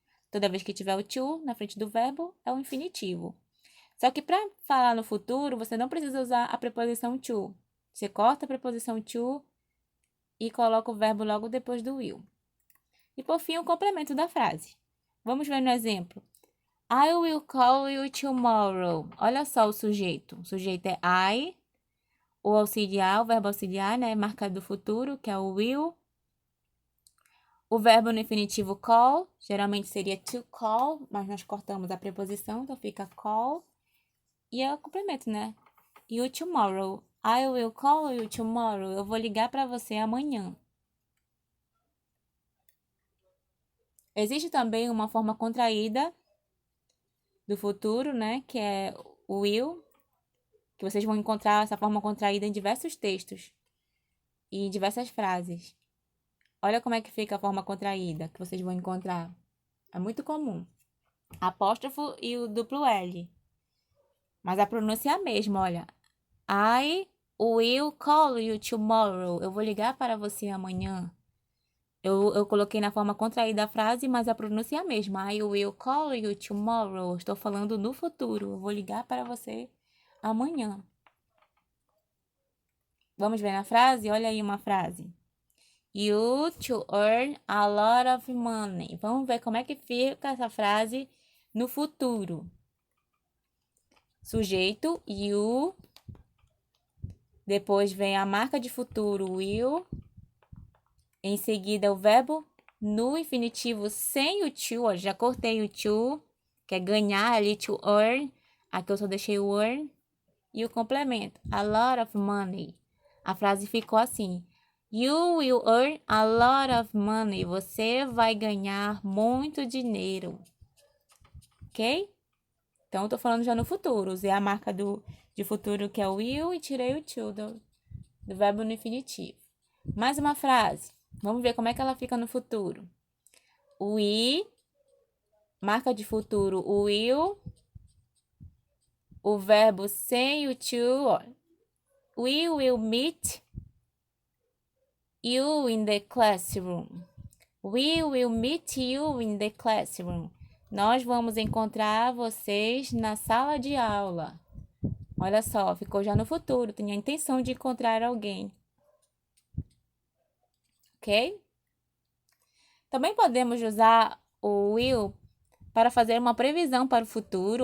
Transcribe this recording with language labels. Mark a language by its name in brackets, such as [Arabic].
[Portuguese] Toda vez que tiver o to na frente do verbo, é o infinitivo. Só que para falar no futuro, você não precisa usar a preposição to. Você corta a preposição to e coloca o verbo logo depois do will. E por fim, o complemento da frase. Vamos ver no exemplo. [English] I will call you tomorrow. [Portuguese] Olha só o sujeito. O sujeito é I. O auxiliar, o verbo auxiliar, né? Marca do futuro, que é o will. O verbo no infinitivo call, geralmente seria to call, mas nós cortamos a preposição, então fica call. E é o complemento, né? [English] You tomorrow. I will call you tomorrow. [Portuguese] Eu vou ligar para você amanhã. Existe também uma forma contraída do futuro, né? Que é o will, que vocês vão encontrar essa forma contraída em diversos textos e em diversas frases. Olha como é que fica a forma contraída que vocês vão encontrar. É muito comum. Apóstrofo e o duplo L. Mas a pronúncia é a mesma, olha. [English] I will call you tomorrow. [Portuguese] Eu vou ligar para você amanhã. Eu coloquei na forma contraída a frase, mas a pronúncia é a mesma. [English] I will call you tomorrow. [Portuguese] Estou falando no futuro. Eu vou ligar para você amanhã. Vamos ver na frase? Olha aí uma frase. [English] You to earn a lot of money. [Portuguese] Vamos ver como é que fica essa frase no futuro. Sujeito, you. Depois vem a marca de futuro, will. Em seguida, o verbo no infinitivo sem o to. Ó, já cortei o to, que é ganhar ali, to earn. Aqui eu só deixei o earn. E o complemento, [English] a lot of money. [Portuguese] A frase ficou assim. [English] You will earn a lot of money. [Portuguese] Você vai ganhar muito dinheiro. Ok? Então, eu tô falando já no futuro. Usei a marca de futuro, que é o will, e tirei o to do verbo no infinitivo. Mais uma frase. Vamos ver como é que ela fica no futuro. We, marca de futuro, o will. O verbo sem o to, ó. [English] We will meet you in the classroom. We will meet you in the classroom. [Portuguese] Nós vamos encontrar vocês na sala de aula. Olha só, ficou já no futuro. Tinha a intenção de encontrar alguém. Ok? Também podemos usar o will para fazer uma previsão para o futuro.